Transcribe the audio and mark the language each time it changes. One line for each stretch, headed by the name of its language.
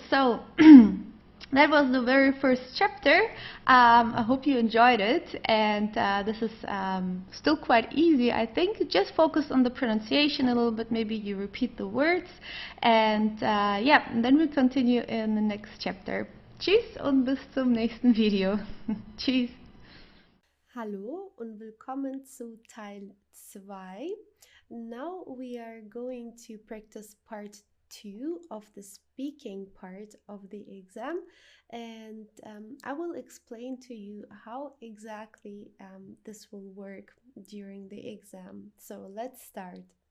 English: So that was the very first chapter. I hope you enjoyed it, and this is still quite easy, I think. Just focus on the pronunciation a little bit. Maybe you repeat the words, and yeah, and then we continue in the next chapter.
German: Tschüss und bis zum nächsten Video. Tschüss. Hallo und willkommen zu Teil 2.
English: Now we are going to practice part 2 of the speaking part of the exam, and I will explain to you how exactly this will work during the exam. So let's start.